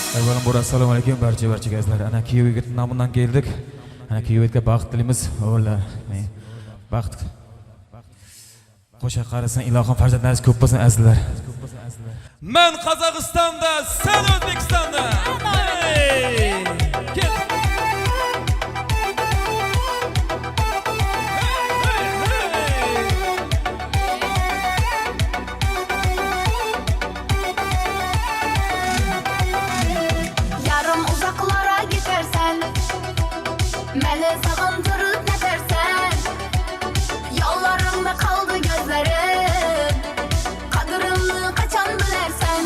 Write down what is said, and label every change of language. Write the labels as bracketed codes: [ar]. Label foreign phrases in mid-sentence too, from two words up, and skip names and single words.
[uz] Avvalambor assalomu alaykum barcha gazlar. Ana kuyov yigit nomidan keldik. Ana kuyov yigitga baxt tilaymiz. O'g'illar, baxt. Qo'sha qarasan ilohim farzandlaringiz ko'p bo'lsin azizlar. Men Qozog'istonda, sen O'zbekistonda. Hey! Ket. [tr] Yarım uzaklara gidersen, beni sağındırıp ne dersen, yollarımda kaldı gözlerim, kadırımı kaçan bilersen.